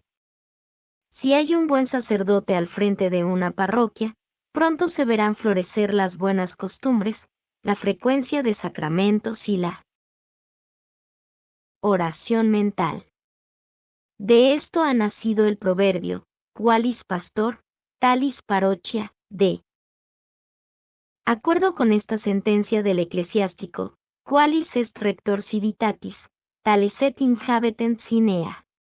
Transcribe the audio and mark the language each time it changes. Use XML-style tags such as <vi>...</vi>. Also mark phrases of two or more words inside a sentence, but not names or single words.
<es>Si hay un buen sacerdote al frente de una parroquia, pronto se verán florecer las buenas costumbres, la frecuencia de sacramentos y la oración mental. De esto ha nacido el proverbio,</es> <la>qualis pastor, talis parochia,</la> <es>de acuerdo con esta sentencia del eclesiástico,</es> <la>qualis est rector civitatis, tales et inhabetent cinea.</la>